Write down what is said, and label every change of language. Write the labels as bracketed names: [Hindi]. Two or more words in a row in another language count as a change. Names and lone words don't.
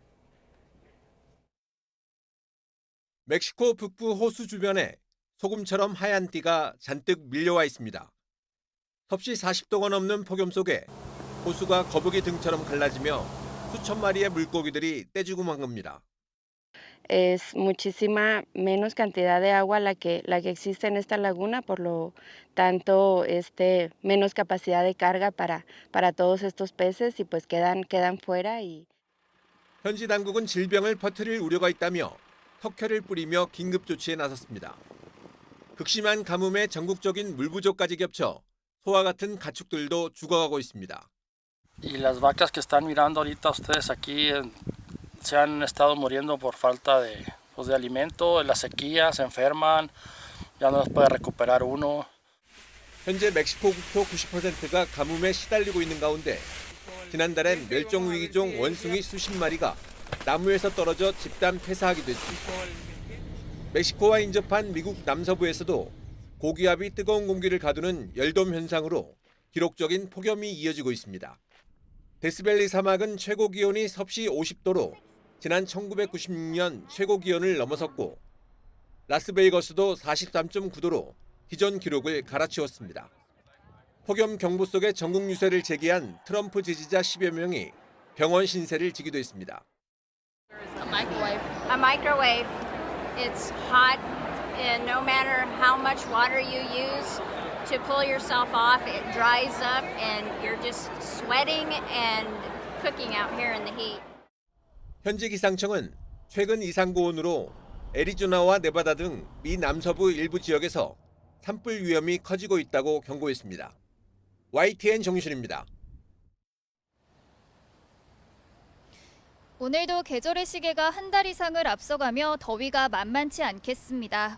[Korean] 멕시코 북부 호수 주변에 소금처럼 하얀 띠가 잔뜩 밀려와 있습니다. 섭씨 40도가 넘는 폭염 속에 호수가 거북이 등처럼 갈라지며 수천 마리의 물고기들이 떼죽음한 겁니다. [Spanish] Es muchísima menos cantidad de agua la que existe en esta laguna, por lo tanto menos capacidad de carga para todos estos peces y pues quedan fuera. [Korean] 현지 당국은 질병을 퍼뜨릴 우려가 있다며 석회를 뿌리며 긴급 조치에 나섰습니다. 극심한 가뭄에 전국적인 물 부족까지 겹쳐 소와 같은 가축들도 죽어가고 있습니다. [Spanish] Y las vacas que están mirando ahorita ustedes aquí se han estado muriendo por falta de alimento, la sequía, se enferman, ya no los puede recuperar uno. [Korean] 현재 멕시코 국토 90%가 가뭄에 시달리고 있는 가운데 지난달엔 멸종위기종 원숭이 수십 마리가 나무에서 떨어져 집단 폐사하기도 했습니다. 멕시코와 인접한 미국 남서부에서도 고기압이 뜨거운 공기를 가두는 열돔 현상으로 기록적인 폭염이 이어지고 있습니다. 데스밸리 사막은 최고 기온이 섭씨 50도로 지난 1996년 최고 기온을 넘어섰고 라스베이거스도 43.9도로 기존 기록을 갈아치웠습니다. 폭염 경보 속에 전국 유세를 제기한 트럼프 지지자 10여 명이 병원 신세를 지기도 했습니다. [English] A microwave. It's hot, and no matter how much water you use to pull yourself off, it dries up, and you're just sweating and cooking out here in the heat. [Korean] 현지 기상청은 최근 이상고온으로 애리조나와 네바다 등 미 남서부 일부 지역에서 산불 위험이 커지고 있다고 경고했습니다. YTN 정유신입니다. 오늘도 계절의 시계가 한 달 이상을 앞서가며 더위가 만만치 않겠습니다.